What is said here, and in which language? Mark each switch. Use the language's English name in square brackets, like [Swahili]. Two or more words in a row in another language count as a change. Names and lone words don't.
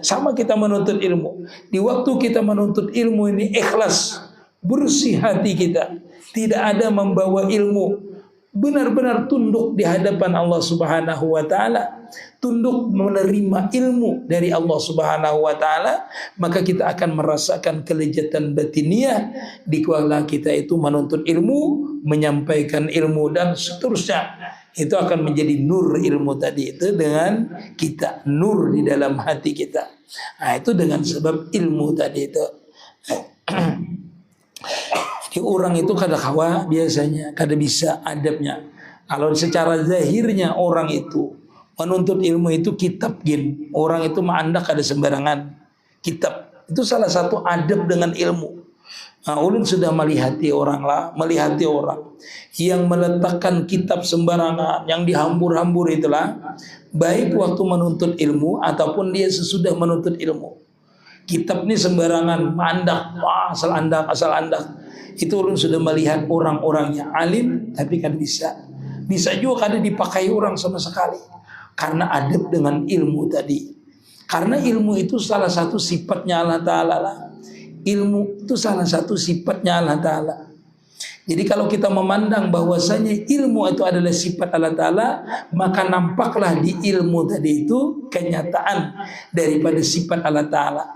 [Indonesian] Sama kita menuntut ilmu. Di waktu kita menuntut ilmu ini ikhlas, bersih hati kita, tidak ada membawa ilmu, benar-benar tunduk di hadapan Allah [Arabic] Subhanahu wa taala, [Indonesian] tunduk menerima ilmu dari Allah [Arabic] Subhanahu wa taala, [Indonesian] maka kita akan merasakan kelezatan batiniah di kala kita itu menuntut ilmu, menyampaikan ilmu dan seterusnya. Itu akan menjadi nur ilmu tadi itu dengan kita, nur di dalam hati kita. Nah, itu dengan sebab ilmu tadi itu. [Banjar] Jadi orang itu kada kawa biasanya, kada bisa adabnya. [Indonesian] Kalau secara zahirnya orang itu menuntut ilmu itu kitab gin. [Banjar] Orang itu ma'andak kada sembarangan. Kitab itu salah satu adab dengan ilmu. [Indonesian] Nah, ulun sudah melihati orang yang meletakkan kitab sembarangan, yang dihambur-hambur itulah, baik waktu menuntut ilmu ataupun dia sesudah menuntut ilmu. [Banjar] Kitab ini sembarangan, mandak, asal andak. [Indonesian] Itu ulun sudah melihat orang-orangnya alim, tapi kan bisa juga kada dipakai orang sama sekali, karena adab dengan ilmu tadi. Karena ilmu itu salah satu sifatnya Allah Ta'ala lah. Ilmu itu salah satu sifatnya Allah Ta'ala. Jadi kalau kita memandang bahwasanya ilmu itu adalah sifat Allah Ta'ala, maka nampaklah di ilmu tadi itu kenyataan daripada sifat Allah Ta'ala.